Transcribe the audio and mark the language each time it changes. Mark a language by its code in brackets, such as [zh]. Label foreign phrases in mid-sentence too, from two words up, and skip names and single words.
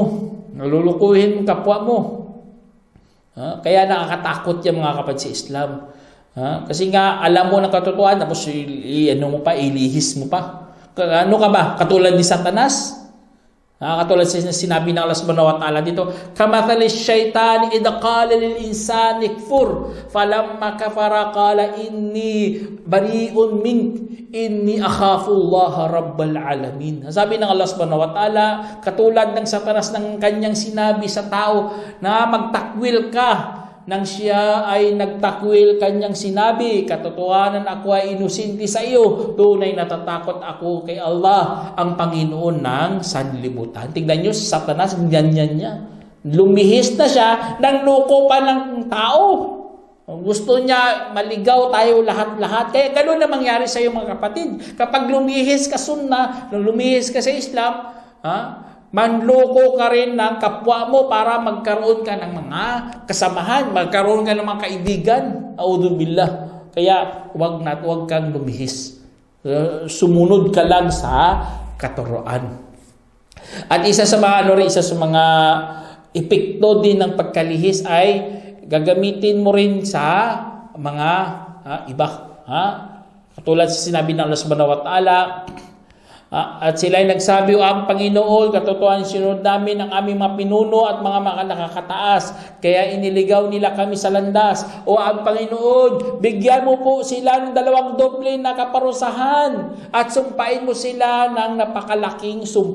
[tl] Nalulukuhin mo kapwa mo. Kaya nakakatakot yung mga kapatid sa Islam. Kasi nga, alam mo ng katotohanan, tapos ilihis mo pa. Ano ka ba? Katulad ni Satanas? Katulad sa sinabi ng Allah [ar] سبحانه وتعالى [tl] dito, [ar] كمثل الشيطان إذ قال للإنسان اكفر فلما كفر قال إني بريء منك إني أخاف الله رب العالمين. [tl] Sabi ng Allah [ar] سبحانه وتعالى, [tl] katulad ng Satanas ng kanyang sinabi sa tao na magtakwil ka, nang siya ay nagtakwil kanyang sinabi, katotohanan ako ay inusinti sa iyo, tunay natatakot ako kay Allah, ang Panginoon ng sanlibutan. Tignan nyo, Satanas, ganyan niya. Lumihis na siya, nanloko pa ng tao. Gusto niya maligaw tayo lahat-lahat. Kaya gano'n na mangyari sa iyo mga kapatid. Kapag lumihis ka sunnah, lumihis ka sa Islam, manloko ka rin ng kapwa mo para magkaroon ka ng mga kasamahan, magkaroon ka ng mga kaibigan. [ar] أعوذ بالله. [tl] Kaya wag kang lumihis. Sumunod ka lang sa katuruan. At isa sa mga epekto din ng pagkalihis ay gagamitin mo rin sa mga iba. Katulad sa sinabi ng Allah [ar] سبحانه وتعالى, [tl] at sila ay nagsabi, o ang Panginoon, katotohanan sinunod namin ang aming mga pinuno at mga nakakataas, kaya iniligaw nila kami sa landas. O ang Panginoon, bigyan mo po sila ng 2 doble na kaparusahan at sumpain mo sila ng napakalaking sumpa.